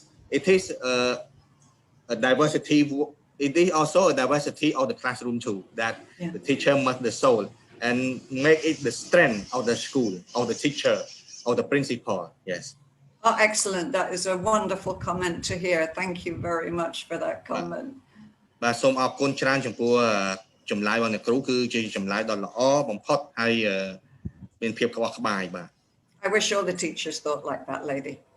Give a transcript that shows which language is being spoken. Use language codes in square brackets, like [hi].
[en] It is a diversity. It is also a diversity of the classroom too. That the teacher must the soul. And make it the strength of the school, of the teacher, of the principal. Yes. Oh, excellent. That is a wonderful comment to hear. Thank you very much for that comment. [km] បាទសូមអរគុណច្រើនចំពោះចម្លើយរបស់អ្នកគ្រូគឺជាចម្លើយដ៏ល្អបំផុតហើយមានភាពក្បោះក្បាយបាទ [en] I wish all the teachers thought like that lady.